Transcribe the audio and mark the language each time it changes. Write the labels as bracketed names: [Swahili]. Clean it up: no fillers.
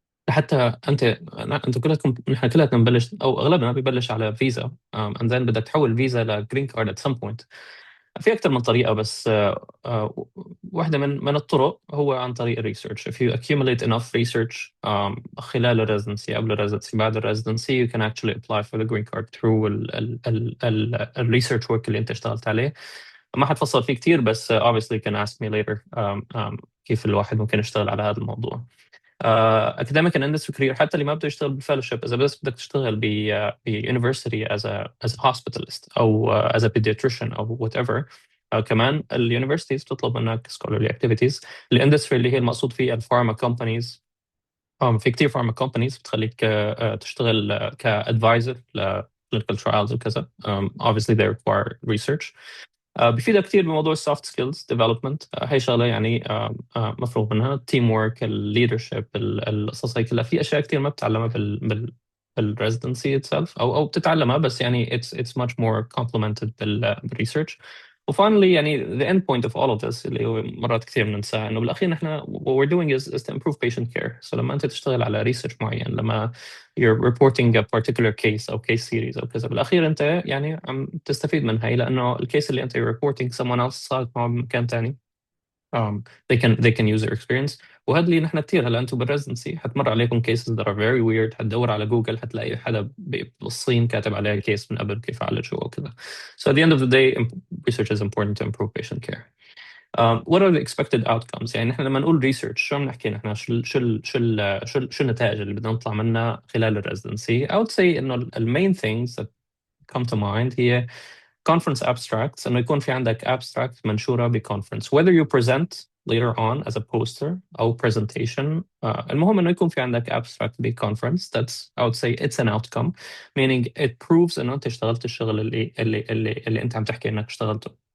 [Arabic] حتى انتوا كلكم نحن كلنا بنبلش او اغلبنا ببلش على فيزا [English] and then [Arabic] بدك تحول فيزا لجرين كارد [English] at some point. [Arabic] في اكثر من طريقه، بس واحده من الطرق هو عن طريق الريسيرش. [English] If you accumulate enough research [Arabic] خلال الريزدنسي قبل الريزدنسي بعد الريزدنسي [English] you can actually apply for the green card through الريسيرش work [Arabic] اللي انت اشتغلت عليه. ما حتفصل فيه كثير، بس [English] obviously you can ask me later [Arabic] كيف الواحد ممكن يشتغل على هذا الموضوع. [English] academic and industry career، [Arabic] حتى اللي ما بده يشتغل بالفellowship، إذا بس بدك تشتغل university [English] as a hospitalist [Arabic] أو [English] as a pediatrician [Arabic] أو [English] whatever. [Arabic] كمان الuniversities بتطلب منك scholarly activities. الاندستري اللي هي المقصود فيها الفارما companies. في كتير فارما companies بتخليك تشتغل كadvisor ل clinical trials وكذا. [English] Obviously they require research. [Arabic] بفيدها كثير بموضوع [English] السوفت skills development. [Arabic] هي شغله يعني مفروغ منها. [English] team work, الليدرشيب، [Arabic] القصص هي كلها. في اشياء كثير ما بتتعلمها بالريزدنسي [English] itself [Arabic] او بتتعلمها، بس يعني [English] it's much more complemented [Arabic] بالريسيرش. [English] وفاينلي [Arabic] يعني [English] the end point of all of this [Arabic] اللي هو مرات كثير بننساه، انه بالاخير نحن [English] what we're doing is to improve patient care. [Arabic] So لما انت تشتغل على ريسيرش معين، لما [English] you're reporting a particular case [Arabic] او [English] case series [Arabic] او كذا، بالاخير انت يعني عم تستفيد من هي، لانه الكيس اللي انت [English] reporting someone else [Arabic] صارت معه بمكان ثاني. [English] they can use their experience. [Arabic] وهذا اللي نحن كثير هلا انتم بالريزدنسي حتمر عليكم [English] cases that are very weird. [Arabic] حتدور على جوجل حتلاقي حدا بالصين كاتب عليها كيس من قبل كيف عالجوه وكذا. [English] So at the end of the day research is important to improve patient care. What are the expected outcomes؟ [Arabic] يعني نحن لما نقول [English] research [Arabic] شو عم نحكي نحن؟ شو النتائج اللي بدنا نطلع منها خلال الريزدنسي؟ [English] I would say [Arabic] انه [English] main things that come to mind [Arabic] هي [English] conference abstracts، [Arabic] انه يكون في عندك [English] abstract منشوره بconference whether you present later on as a poster [Arabic] أو [English] presentation. [Arabic] المهم إنه يكون في عندك abstract بconference. [English] That's I would say it's an outcome, meaning it proves [Arabic] إنه أنت اشتغلت الشغل اللي أنت عم تحكي إنك اشتغلته.